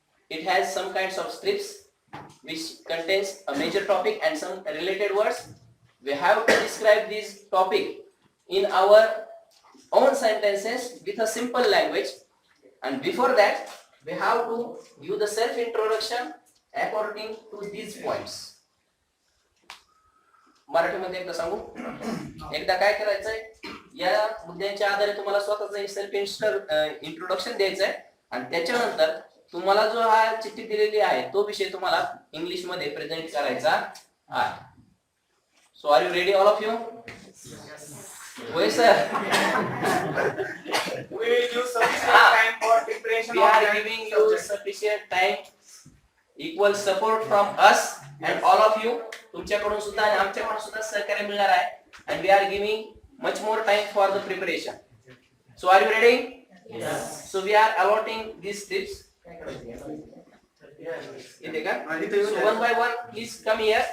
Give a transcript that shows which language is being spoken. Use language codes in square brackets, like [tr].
[en] It has some kinds of strips which contains a major topic and some related words. We have to describe this topic in our own sentences with a simple language, and before that we have to give the self introduction according to these points. [mr] मराठीमध्ये एकदा सांगू. एकदा काय करायचंय, या मुद्द्यांच्या आधारे तुम्हाला स्वतःचं सेल्फ इंट्रोडक्शन द्यायचंय आणि त्याच्यानंतर तुम्हाला जो हा चिठ्ठी दिलेली आहे तो विषय तुम्हाला इंग्लिश मध्ये प्रेझेंट करायचा आहे. [en] So are you ready all of you? [mr] होय sir. [en] We will use sufficient time for preparation We of are that giving you subject. sufficient time, equal support from us and all of you. [mr] तुमच्याकडून सुद्धा आणि आमच्याकडून सुद्धा सहकार्य मिळणार आहे. [en] And we are giving much more time for the preparation. So are you ready? Yes. So we are allotting these tips. [mr] इथे का? [en] So one by one, please come here.